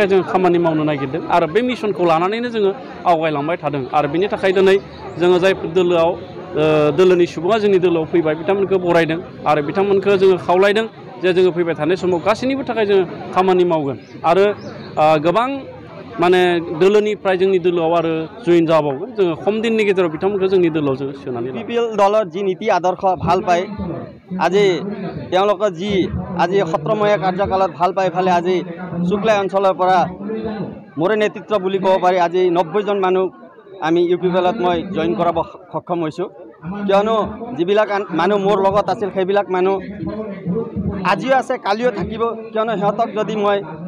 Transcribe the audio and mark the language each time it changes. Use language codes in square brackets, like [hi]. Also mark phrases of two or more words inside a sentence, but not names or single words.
[brx] जों खामानि मावनो नागिरदों आरो बे मिशनखौ लानानैनो जोङो आवगायलांबाय थादों आरो बिनि थाखाय दिनै जोङो जायफोर दोलोआव दोलोनि सुबुङा जोंनि दोलोआव फैबाय बिथांमोनखौ बरायदों आरो बिथांमोनखौ जोङो खावलायदों जे जोङो फैबाय थानाय समाव गासैनिबो थाखाय जोङो खामानि मावगोन आरो गोबां माने दोलोनिफ्राय जोंनि दोलोआव आरो जइन जाबावगोन जोङो खम दिननि गेजेराव बिथांमोनखौ जोंनि दोलोआव जोङो सोनानै [as] यूपीपीएल दলৰ जी नीति आदर्श ভাল পায় আজি তেওঁলোকে যি আজি সত্ৰমহীয়া কাৰ্যকালত ভাল পাই ফালে আজি শুক্লাই অঞ্চলৰ পৰা মোৰে নেতৃত্ব বুলি ক'ব পাৰি আজি 90 জন মানুহ আমি यूपीपीएলত মই জইন কৰাব সক্ষম হৈছোঁ কিয়নো যিবিলাক মানুহ মোৰ লগত আছিল সেইবিলাক মানুহ আজিও আছে কালিও থাকিব কিয়নো সিহঁতক যদি মই